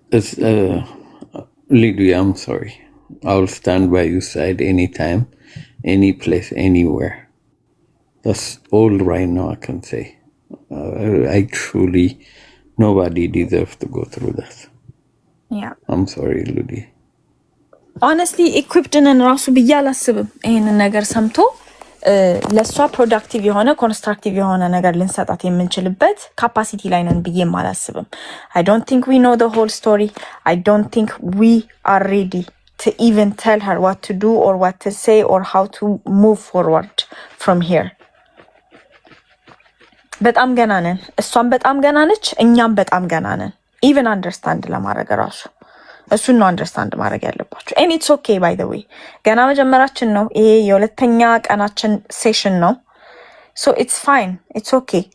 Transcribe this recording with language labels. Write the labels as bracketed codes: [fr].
[en] It's, Lydia, I'm sorry. I'll stand by your side anytime, any place, anywhere. That's all right now I can say. I truly, nobody deserves to go through that. Yeah. I'm sorry, Lydia. [am] Honestly, equipped in ራሱ ብዬ አላስብም ይሄንን ነገር ሰምቶ ለሷ ፕሮዳክቲቭ የሆነ ኮንስትራክቲቭ የሆነ ነገር ልንሰጣት የምንችልበት ካፓሲቲ ላይ ነን ብዬም አላስብም። [en] I don't think we know the whole story. I don't think we are ready to even tell her what to do or what to say or how to move forward from here. [am] በጣም ገና ነን። እሷም በጣም ገና ነች፣ እኛም በጣም ገና ነን። even understand ለማድረግ ራሱ እሱን ነው አንደርስታንድ ማድረግ ያለባችሁ። [en] and it's okay by the way [am] ገና መጀመራችን ነው። ይሄ የሁለተኛ ቀናችን ሴሽን ነው። [en] so it's fine, it's okay.